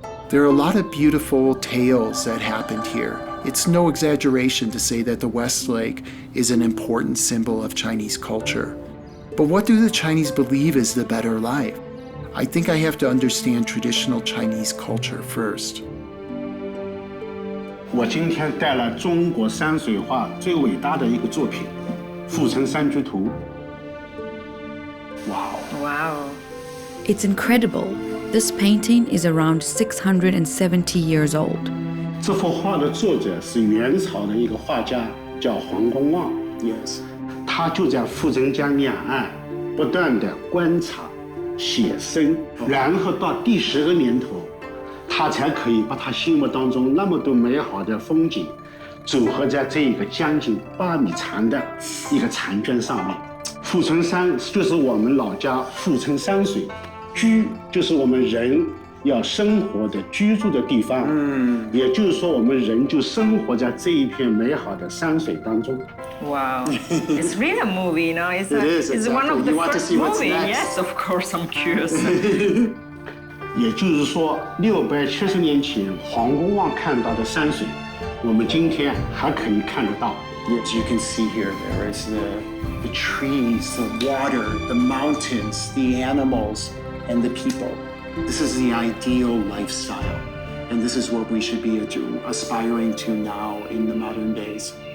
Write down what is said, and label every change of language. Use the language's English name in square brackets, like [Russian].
[English] There are a lot of beautiful tales that happened here. It's no exaggeration to say that the West Lake is an important symbol of Chinese culture. But what do the Chinese believe is the better life? I think I have to understand traditional Chinese culture first. [Chinese] 我今天带来中国山水画最伟大的一个作品《富城山居图》。 [English] Wow. Wow. It's incredible. This painting is around 670 years old. [Chinese] 这幅画的作者是元朝的一个画家，叫黄公望。 [English] Yes. [Chinese] 他就在富城江两岸不断地观察、写生，然后到第10个年头，他才可以把他心目当中那么多美好的风景，组合在这一个将近8米长的一个长卷上面。富城山就是我们老家富城山水，居就是我们人要生活的居住的地方，也就是说我们人就生活在这一片美好的山水当中。 [English] Wow, it's really a movie, you know. It's exactly. one of the You want to first see what's movie. next. Yes, of course, I'm curious. [Chinese] 也就是说，670年前黄公望看到的山水，我们今天还可以看得到。 [English] Yes, you can see here there is the trees, the water, the mountains, the animals, and the people. This is the ideal lifestyle, and this is what we should be aspiring to now in the modern days.